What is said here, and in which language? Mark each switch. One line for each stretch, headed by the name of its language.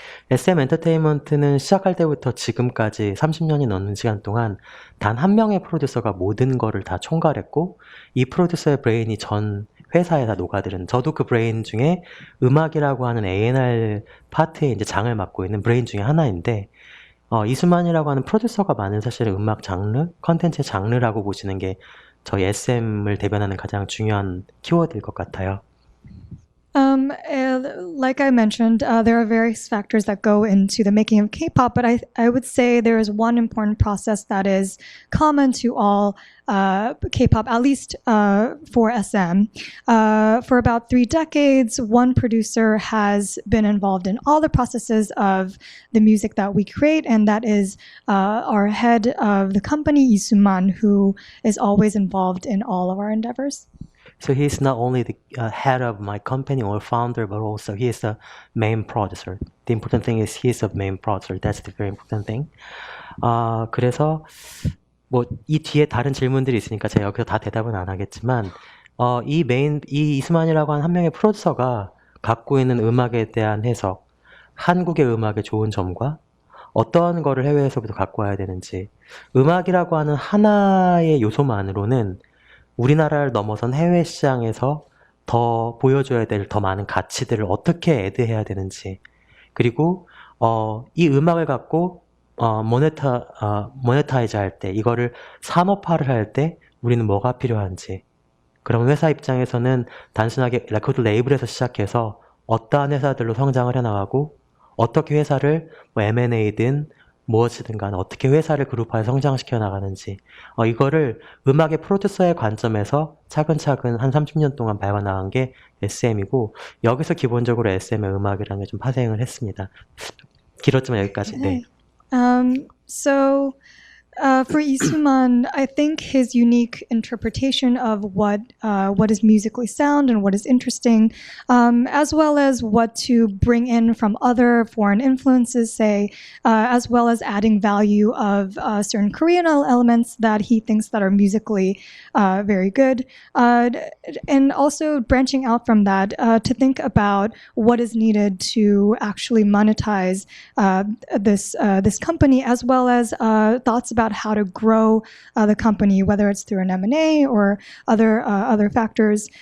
Korean: SM 엔터테인먼트는 시작할 때부터 지금까지 30년이 넘는 시간 동안 단 한 명의 프로듀서가 모든 거를 다 총괄했고 이 프로듀서의 브레인이 전 회사에 다 녹아들은 저도 그 브레인 중에 음악이라고 하는 A&R 파트에 이제 장을 맡고 있는 브레인 중에 하나인데 이수만이라고 하는 프로듀서가 많은 사실은 음악 장르, 컨텐츠의 장르라고 보시는 게 저희 SM을 대변하는 가장 중요한 키워드일 것 같아요.
English: Like I mentioned, there are various factors that go into the making of K-pop, but I would say there is one important process that is common to all K-pop, at least for SM. For about 3 decades, one producer has been involved in all the processes of the music that we create, and that is our head of the company, Lee Soo-man, who is always involved in all of our endeavors. So he's not only the head of my company or founder, but also he is the main producer. The important thing is he is the main producer. That's the very important thing.
Korean: 그래서 뭐 이 뒤에 다른 질문들이 있으니까 제가 여기서 다 대답은 안 하겠지만 이 이수만이라고 하는 한 명의 프로듀서가 갖고 있는 음악에 대한 해석, 한국의 음악의 좋은 점과 어떠한 거를 해외에서부터 갖고 와야 되는지, 음악이라고 하는 하나의 요소만으로는 우리나라를 넘어선 해외 시장에서 더 보여줘야 될 더 많은 가치들을 어떻게 애드해야 되는지, 그리고 이 음악을 갖고 모네타이즈 할 때, 이거를 산업화를 할 때 우리는 뭐가 필요한지. 그럼 회사 입장에서는 단순하게 레코드 레이블에서 시작해서 어떠한 회사들로 성장을 해나가고 어떻게 회사를 뭐 M&A든 무엇이든 간에 어떻게 회사를 그룹화해 성장시켜 나가는지, 이거를 음악의 프로듀서의 관점에서 차근차근 한 30년 동안 밟아나간 게 SM이고, 여기서 기본적으로 SM의 음악이라는 게 좀 파생을 했습니다. 길었지만 여기까지. 네.
English: So For Isuman, I think his unique interpretation of what is musically sound and what is interesting, as well as what to bring in from other foreign influences, say, as well as adding value of certain Korean elements that he thinks that are musically very good, and also branching out from that to think about what is needed to actually monetize this company, as well as thoughts about how to grow the company, whether it's through an M&A or other factors.